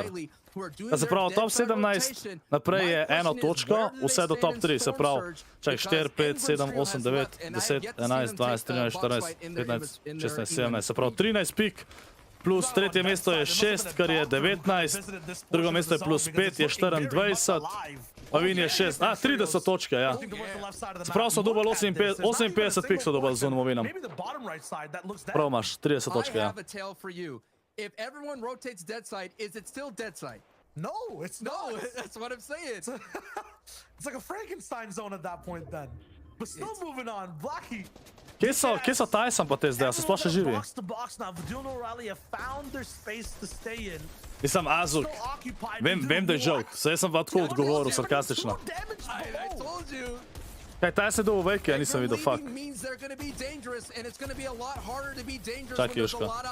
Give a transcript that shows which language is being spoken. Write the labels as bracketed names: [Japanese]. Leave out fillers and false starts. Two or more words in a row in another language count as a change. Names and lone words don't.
[Slovenian] Da se pravi, top 17, naprej je 1 točko, vse do top 3, se pravi, čak 4, 5, 7, 8, 9, 10, 11, 12, 13, 14, 15, 16, 17, se pravi 13 pik, plus tretje mesto je 6, kar je 19, drugo mesto je plus 5, je 24, pa Win je 6, 30 točke, ja. Se pravi, so dobili 58 pik so dobili z unom Winom. Prav imaš, 30 točke, ja. [English] If everyone rotates dead side, is it still dead side? No, it's not. No, that's what I'm saying. It's like a Frankenstein zone at that point then. But still moving on, Blackie. [Slovenian] Kje so TaySona pa te zdaj, so sploh še živi? Mislim, Azuk, vem da je joke, saj sem pa tako odgovoril sarkastično. Kaj, TaySona je dobil vejke, ja nisem videl, fuck. Čakaj, Joško.